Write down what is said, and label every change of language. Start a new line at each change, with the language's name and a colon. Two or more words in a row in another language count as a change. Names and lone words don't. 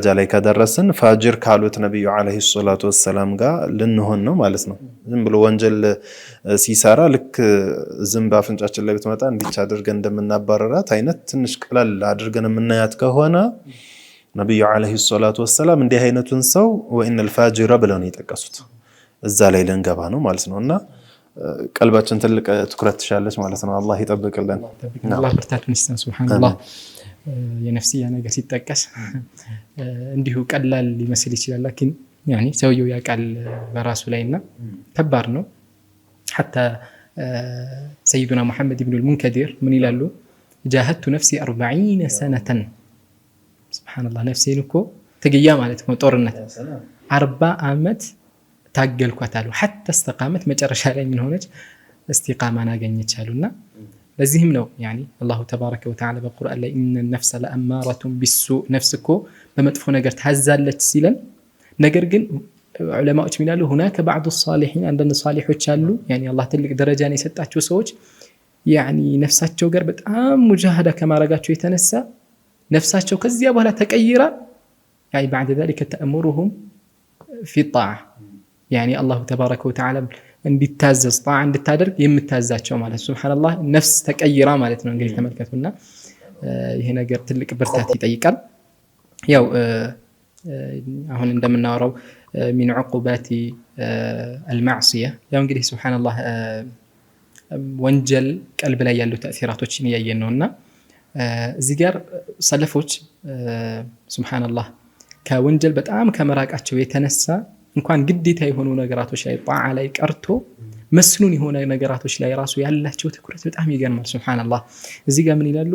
Amharic: ላይ ከደረስን ፋጅር ካሉት ነብዩ
Arabic: عليه الصلاة والسلام
Amharic: ጋር ልንሆን ነው ማለት ነው። ዝም ብሎ ወንጀል ሲሰራ ልክ ዝንብ አፍንጫችን ላይ ብትመጣ እንዲቻ አድርገን እንደምናባረራት አይነት ትንሽ ቀላል አድርገን የምናያት ከሆነ ነብዩ
Arabic: عليه الصلاة والسلام
Amharic: እንዲህ አይነቱን ሰው ወኢነል ፋጅረ ብለው ነው የጠቀሱት። እዛ ላይ ልንገባ ነው ማለት ነውና ቀልባችን ትልቅ ትኩረት ትሻለች ማለት ነው። አላህ ይጠብቅልን። አላህ ብርታቱን ይስጠን። ሱብሃንአላህ። የነፍስያ ነገር ሲጠቀስ እንዲሁ ቀላል ሊመስል ይችላል። ላኪን ያኒ ሰውየው ያቃል በራሱ ላይና ከባድ ነው።
Arabic: حتى سيدنا محمد بن المنكدر من
Amharic: ይላሉ
Arabic: جاهدت نفسي 40 سنة سبحان الله
Amharic: ነፍሴን እኮ ተገያ ማለት ነው ጦርነት 40 ዓመት ታገልኳታሉ
Arabic: حتى استقامت
Amharic: መጨረሻ ላይ ምን ሆነች استقامة አገኘች አሉና ለዚህም ነው يعني
Arabic: الله تبارك وتعالى
Amharic: በቁርአን ላይ
Arabic: ان النفس لأمارة بالسوء
Amharic: ነፍስኮ በመጥፎ ነገር ታዛለች ሲለን ነገር ግን ዑለማዎች ሚላሉ
Arabic: هناك بعض الصالحين عندنا
Amharic: صالحዎች አሉ
Arabic: يعني الله
Amharic: ትልቅ ደረጃን የሰጣቸው ሰዎች يعني ነፍሳቸው ጋር በጣም ሙጃሃዳ ከማረጋቸው የተነሳ ነፍሳቸው ከዚያ በኋላ ተቀይራ
Arabic: يعني بعد ذلك تأمرهم في الطاعة يعني الله تبارك وتعالى
Amharic: እንዲታዘዝ ጣዓ እንድታደርግ የምታዛቸው ማለት ሱብሃንአላህ ነፍስ ተቀይራ ማለት ነው። እንግዲህ ተመልከቱና ይሄ ነገር ትልቅ ብርታት ይጠይቃል። ያው አሁን እንደምናወራው
Arabic: من عقوبات المعصية
Amharic: ያው እንግዲህ ሱብሃንአላህ ወንጀል ቀልብ ላይ ያሉ ተእሲራቶችን ያየን ነውና እዚህ ጋር ሰለፎች ሱብሃንአላህ ከወንጀል በጣም ከመራቃቸው የተነሳ እንኳን ግዴታ የሆኑ ነገራቶች ላይ ጣዓ ላይ ቀርቶ መስኑን የሆነ ነገራቶች ላይ ራሱ ያላቸው ትኩረት በጣም ይገርማል። ሱብሃንአላህ እዚህ ጋር ምን ይላሉ?